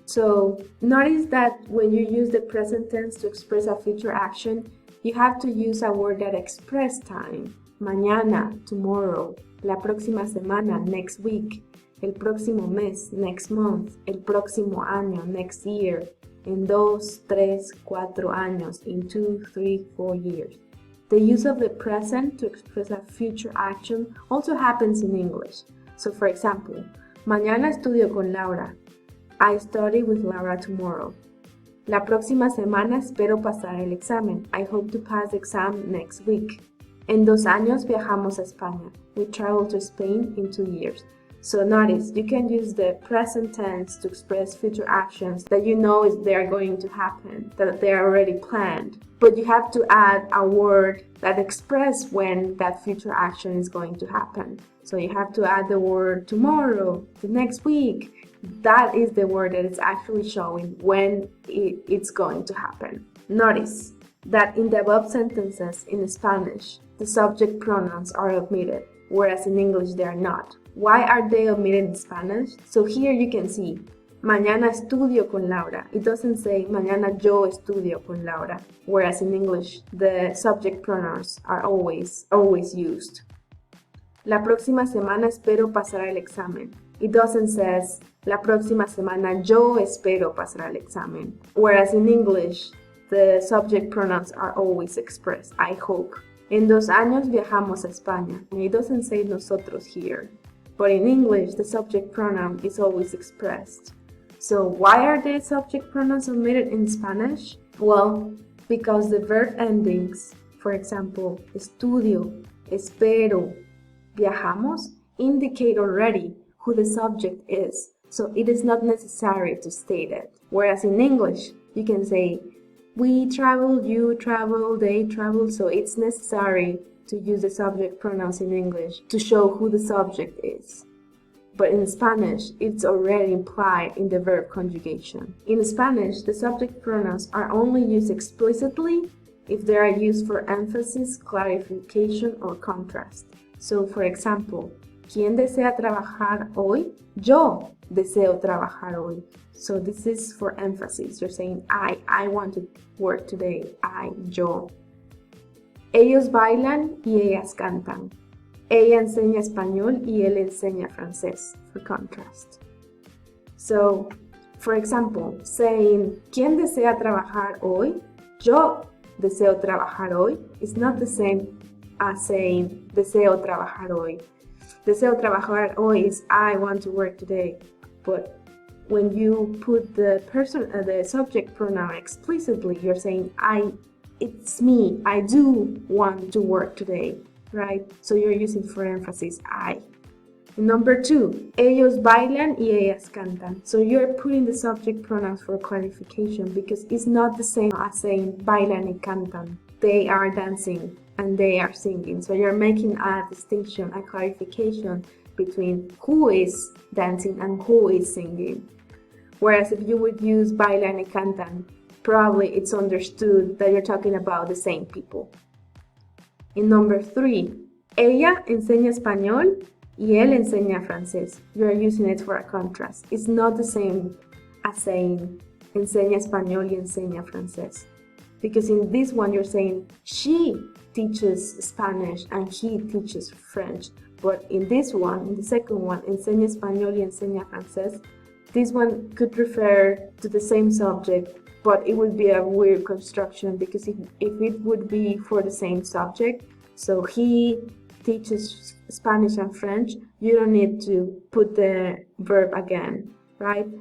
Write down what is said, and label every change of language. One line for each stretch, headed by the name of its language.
English: So notice that when you use the present tense to express a future action, you have to use a word that expresses time. Mañana, tomorrow,
Spanish: la próxima semana,
English: next week.
Spanish: el próximo mes,
English: next month,
Spanish: el próximo año,
English: next year,
Spanish: en 2, 3, 4 años,
English: in 2, 3, 4 years. The use of the present to express a future action also happens in English. So for example,
Spanish: mañana estudio con Laura.
English: I study with Laura tomorrow.
Spanish: La próxima semana espero pasar el examen.
English: I hope to pass the exam next week.
Spanish: En 2 años viajamos a España.
English: We travel to Spain in 2 years. So notice, you can use the present tense to express future actions that you know they are going to happen, that they are already planned. But you have to add a word that expresses when that future action is going to happen. So you have to add the word tomorrow, the next week. That is the word that is actually showing when it's going to happen. Notice that in the above sentences in Spanish, the subject pronouns are omitted, whereas in English they are not. Why are they omitted in Spanish? So here you can see,
Spanish: mañana estudio con Laura.
English: It doesn't say
Spanish: mañana yo estudio con Laura,
English: whereas in English the subject pronouns are always used.
Spanish: La próxima semana espero pasar el examen.
English: It doesn't say
Spanish: la próxima semana yo espero pasar el examen,
English: whereas in English the subject pronouns are always expressed, I hope.
Spanish: En 2 años viajamos a España.
English: It doesn't say nosotros here. But in English, the subject pronoun is always expressed. So why are the subject pronouns omitted in Spanish? Well, because the verb endings, for example, estudio, espero, viajamos, indicate already who the subject is. So it is not necessary to state it. Whereas in English, you can say, we travel, you travel, they travel. So it's necessary to use the subject pronouns in English to show who the subject is. But in Spanish, it's already implied in the verb conjugation. In Spanish, the subject pronouns are only used explicitly if they are used for emphasis, clarification, or contrast. So, for example,
Spanish: ¿quién desea trabajar hoy? Yo deseo trabajar hoy.
English: So this is for emphasis. You're saying I want to work today.
Spanish: Yo. Ellos bailan y ellas cantan. Ella enseña español y él enseña francés,
English: for contrast. So, for example, saying,
Spanish: ¿quién desea trabajar hoy? Yo deseo trabajar hoy
English: is not the same as saying,
Spanish: deseo trabajar hoy. Deseo trabajar hoy
English: is I want to work today. But when you put the subject pronoun explicitly, you're saying, it's me, I do want to work today, right? So you're using for emphasis, I. Number 2,
Spanish: ellos bailan y ellas cantan.
English: So you're putting the subject pronouns for clarification because it's not the same as saying
Spanish: bailan y cantan.
English: They are dancing and they are singing. So you're making a distinction, a clarification between who is dancing and who is singing. Whereas if you would use
Spanish: bailan y cantan,
English: probably it's understood that you're talking about the same people. In number 3,
Spanish: ella enseña español y él enseña francés.
English: You're using it for a contrast. It's not the same as saying
Spanish: enseña español y enseña francés.
English: Because in this one you're saying she teaches Spanish and he teaches French. But in this one, in the second one,
Spanish: enseña español y enseña francés,
English: this one could refer to the same subject, but it would be a weird construction because if it would be for the same subject, so he teaches Spanish and French, you don't need to put the verb again, right?